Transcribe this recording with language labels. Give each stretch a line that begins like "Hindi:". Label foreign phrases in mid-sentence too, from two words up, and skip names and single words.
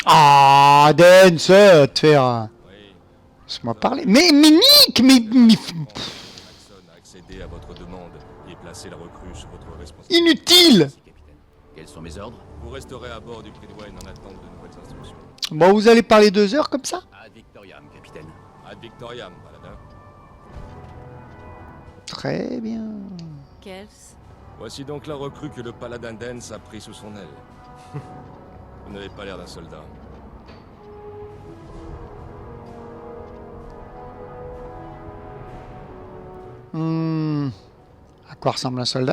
French: Ah, Dance, te faire... Oui. Laisse-moi parler. Mais Nick, mais... Maxson a accédé à votre demande et placé la recrue sous votre responsabilité. Inutile! Merci, capitaine. Quels sont mes ordres? Vous resterez à bord du Prydwen en attente de nouvelles instructions. Bon, vous allez parler 2 heures comme ça?
Latin: Ad Victoriam, capitaine. Ad Victoriam,
French: paladin. Très bien. Kels, Voici donc la recrue que le paladin Dance a pris sous son aile. Vous n'avez pas l'air d'un soldat. À quoi ressemble un soldat?